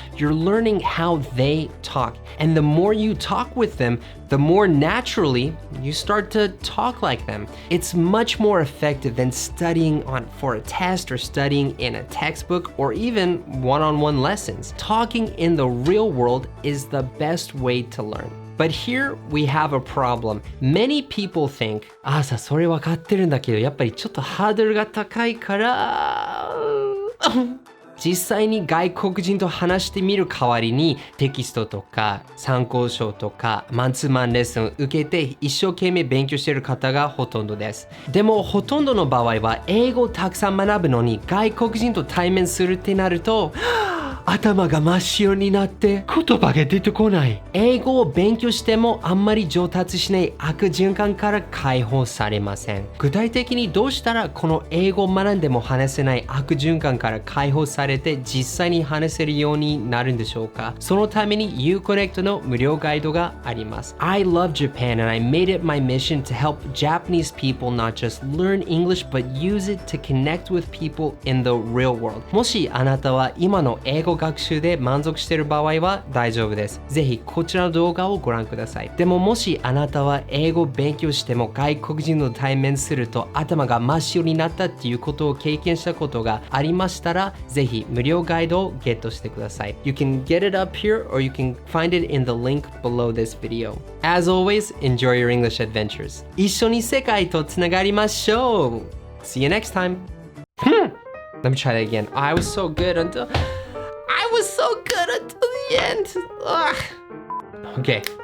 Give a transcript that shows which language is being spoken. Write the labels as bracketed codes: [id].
[en] You're learning how they talk. And the more you talk with them, the more naturally you start to talk like them. It's much more effective than studying for a test or studying in a textbook or even one-on-one lessons. Talking in the real world is the best way to learn. But here we have a problem. Many people think, [ja] さ、それ分かってるんだけど、やっぱりちょっとハードルが高いから、実際に外国人と話してみる代わりにテキストとか参考書とかマンツーマンレッスンを受けて一生懸命勉強している方がほとんどです。でもほとんどの場合は英語をたくさん学ぶのに外国人と対面するってなると頭が真っ白になって言葉が出てこない。英語を勉強してもあんまり上達しない悪循環から解放されません。具体的にどうしたらこの英語を学んでも話せない悪循環から解放されて実際に話せるようになるんでしょうか。そのために IU-Connect の無料ガイドがあります。 [en] I love Japan and I made it my mission to help Japanese people not just learn English but use it to connect with people in the real world. [ja] もしあなたは今の英語学習で満足している場合は大丈夫です。ぜひこちらの動画をご覧ください。でももしあなたは英語を勉強しても外国人と対面すると頭が真っ白になったっていうことを経験したことがありましたら、ぜひ無料ガイドをゲットしてください。 [en] You can get it up here or you can find it in the link below this video. As always, enjoy your English adventures. [ja] 一緒に世界とつながりましょう. [en] See you next time. Let me try that again. I was so good until the end. Ugh. Okay.